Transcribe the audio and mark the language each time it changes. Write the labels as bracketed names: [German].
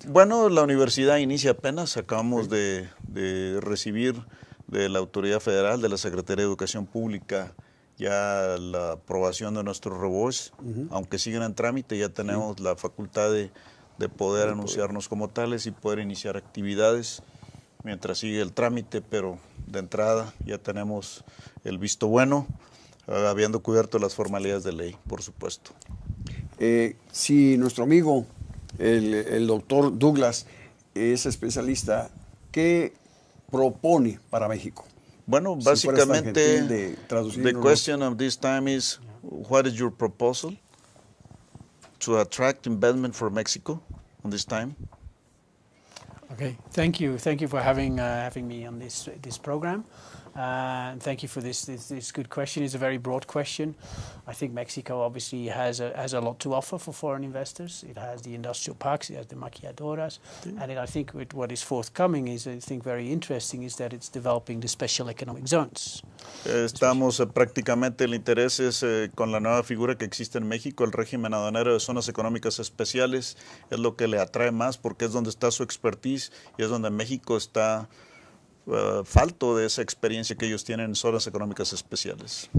[Spanish] Bueno, la universidad inicia apenas, acabamos de recibir de la Autoridad Federal, de la Secretaría de Educación Pública, ya la aprobación de nuestros ROBOs, aunque siguen en trámite, ya tenemos la facultad de poder anunciarnos como tales y poder iniciar actividades mientras sigue el trámite, pero de entrada ya tenemos el visto bueno, habiendo cubierto las formalidades de ley, por supuesto. Si nuestro amigo, el doctor Douglas, es especialista, ¿qué propone para México? Bueno, básicamente, [English] the question of this time is, what is your proposal to attract investment for Mexico on this time? Okay, thank you for having me on this program. And thank you for this good question. It's a very broad question. I think Mexico obviously has a lot to offer for foreign investors. It has the industrial parks, it has the maquiladoras, and I think what is forthcoming is, I think, very interesting, is that it's developing the special economic zones. [Spanish] Estamos prácticamente, el interés es con la nueva figura que existe en México, el régimen aduanero de zonas económicas especiales, es lo que le atrae más porque es donde está su expertise y es donde México está falto de esa experiencia que ellos tienen en zonas económicas especiales.